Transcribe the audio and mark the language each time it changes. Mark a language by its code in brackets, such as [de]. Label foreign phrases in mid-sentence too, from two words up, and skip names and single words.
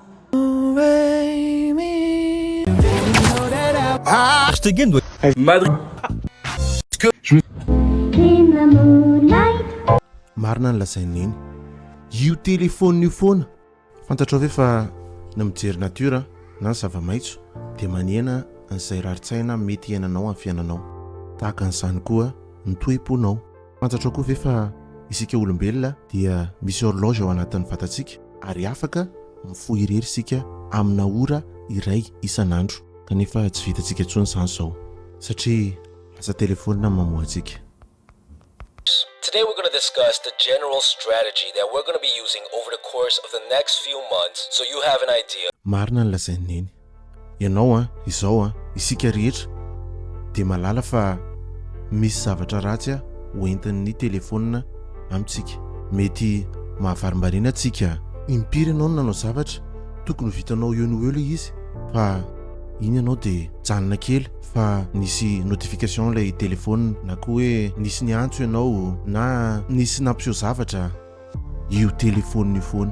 [mg] Marina ny lazain'ny neny io telefôna io foana fantatrao ve fa na mijery natiora na ny zava-maitso dia maniana an'izay raritsaina mety iainanao amin'ny fiainanao tahaka an'izany koa ny toe-ponao. Fantatrao koa ve fa isika olombelona dia misy horloge ao anatin'ny vatantsika ary afaka mifohy irery isika amina ora iray isan'andro kanefa tsy vitantsika intsony izany izao satria lasa telefônina mamoha antsika. [en] Today we're going to discuss the general strategy that we're going to be using over the course of the next few months so you have an idea. [mg] Marina ny lazain'ny neny. Ianao izao isika rehetra dia mahalala fa misy zavatra ratsy hoentin'ny telefônina amintsika. Mety mahavarimbarina antsika impiry ianao nanao zavatra tokony vitanao eo no eo ilay izy fa iny ianao dia janona kely fa nisy notification ilay telefônina na koa hoe nisy ny antso ianao na nisy nampiseho zavatra io telefônina io foana.